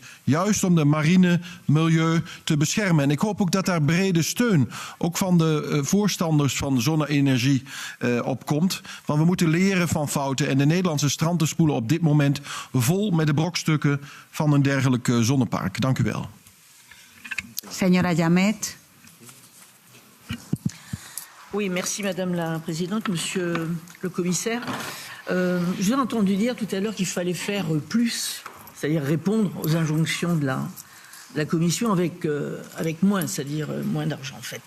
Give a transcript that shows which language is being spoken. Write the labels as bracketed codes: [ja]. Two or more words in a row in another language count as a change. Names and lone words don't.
[nl] Juist om de marine milieu te beschermen. En ik hoop ook dat daar brede steun, ook van de voorstanders van zonne-energie, op komt. Want we moeten leren van fouten en de Nederlandse stranden spoelen op dit moment vol met de brokstukken van een dergelijk zonnepark. Dank u wel. [es] Señora Llamet. [fr] Oui, merci Madame la Présidente, Monsieur le Commissaire. Je vous ai entendu dire tout à l'heure qu'il fallait faire plus, c'est-à-dire répondre aux injonctions de la Commission avec moins, c'est-à-dire moins d'argent en fait.